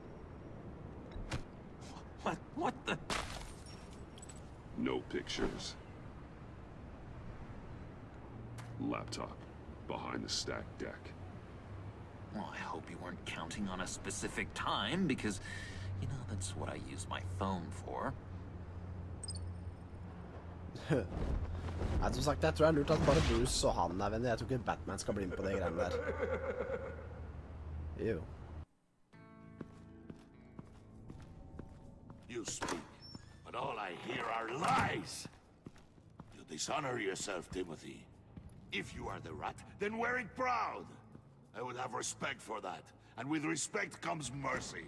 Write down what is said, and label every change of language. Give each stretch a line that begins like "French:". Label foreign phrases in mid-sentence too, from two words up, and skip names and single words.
English: What the... No pictures. Laptop behind the stacked deck. Well, I hope you weren't counting on a specific time, because, you know, that's what I use my phone for.
Norwegian: Nei, som sagt, jeg tror jeg har lurt at bare Bruce og han er venner. Jeg tror ikke Batman skal bli med på det greiene der. Jo.
English: You speak, but all I hear are lies. You dishonor yourself, Timothy. If you are the rat, then wear it proud. I would have respect for that, and with respect comes mercy.